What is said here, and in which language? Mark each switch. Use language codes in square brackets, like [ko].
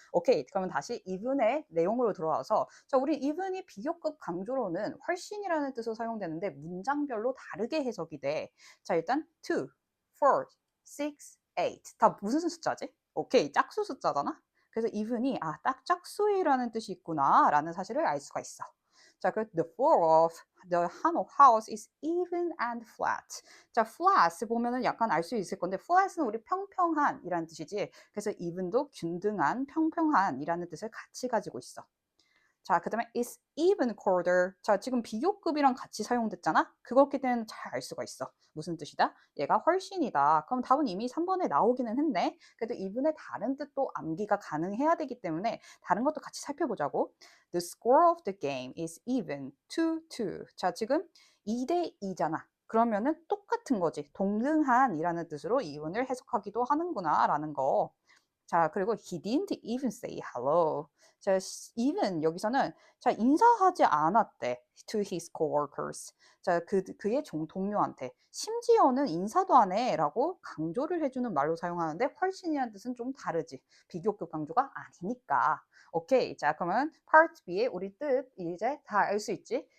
[ko] 오케이, 그러면 다시 even의 내용으로 들어와서 자, 우리 even이 비교급 강조로는 훨씬이라는 뜻으로 사용되는데 문장별로 다르게 해석이 돼. 자, 일단 2, 4, 6, 8. 다 무슨 숫자지? 오케이, 짝수 숫자잖아? 그래서 even이 아, 딱 짝수이라는 뜻이 있구나라는 사실을 알 수가 있어. 자, 그 [en] the floor of the house is even and flat. [ko] 자, flat 보면은 약간 알 수 있을 건데 flat은 우리 평평한이라는 뜻이지. 그래서 even도 균등한, 평평한이라는 뜻을 같이 가지고 있어. 자, 그다음에 [en] is even colder. [ko] 자, 지금 비교급이랑 같이 사용됐잖아. 그렇기 때문에 잘 알 수가 있어. 무슨 뜻이다? 얘가 훨씬이다. 그럼 답은 이미 3번에 나오기는 했네. 그래도 even의 다른 뜻도 암기가 가능해야 되기 때문에 다른 것도 같이 살펴보자고. [en] The score of the game is even 2-2. [ko] 자, 지금 2대 2잖아. 그러면은 똑같은 거지. 동등한이라는 뜻으로 even을 해석하기도 하는구나라는 거. 자, 그리고 [en] he didn't even say hello. [ko] 자, even 여기서는 자, 인사하지 않았대. [en] to his coworkers. [ko] 자, 그의 동료한테. 심지어는 인사도 안 해라고 강조를 해주는 말로 사용하는데 훨씬이라는 뜻은 좀 다르지. 비교급 강조가 아니니까. 오케이. 자, 그러면 part B의 우리 뜻 이제 다 알 수 있지?